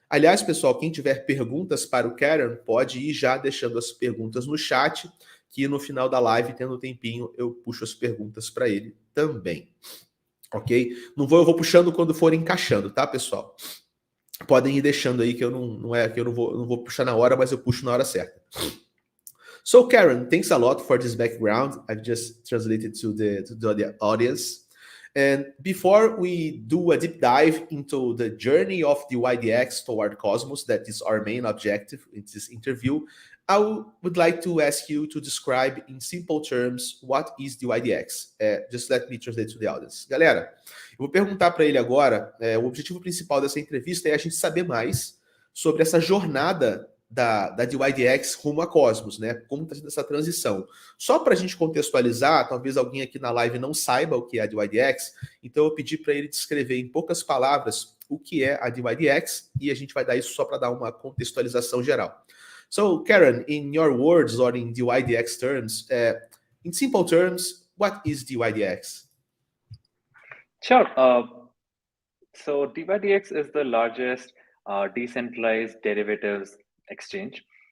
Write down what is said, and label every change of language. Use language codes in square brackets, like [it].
[pt] Aliás, pessoal, quem tiver perguntas para o Karan, pode ir já deixando as perguntas no chat, que no final da live, tendo um tempinho, eu puxo as perguntas para ele também. Ok? Eu vou puxando quando for encaixando, tá, pessoal? Podem ir deixando aí que eu não vou puxar na hora, mas eu puxo na hora certa. [en] So, Karan, thanks a lot for this background. I've just translated to the audience. And before we do a deep dive into the journey of the dYdX toward Cosmos, that is our main objective in this interview, I would like to ask you to describe in simple terms what is the dYdX. Just let me translate to the audience. [pt] Galera, eu vou perguntar para ele agora, o objetivo principal dessa entrevista é a gente saber mais sobre essa jornada da dYdX rumo a Cosmos, né? Como está sendo essa transição. Só para a gente contextualizar, talvez alguém aqui na live não saiba o que é a dYdX, então eu pedi para ele descrever em poucas palavras o que é a dYdX e a gente vai dar isso só para dar uma contextualização geral. [en] So, Karan, in your words or in dYdX terms, in simple terms, what is dYdX? Sure. So dYdX is the largest decentralized derivatives exchange.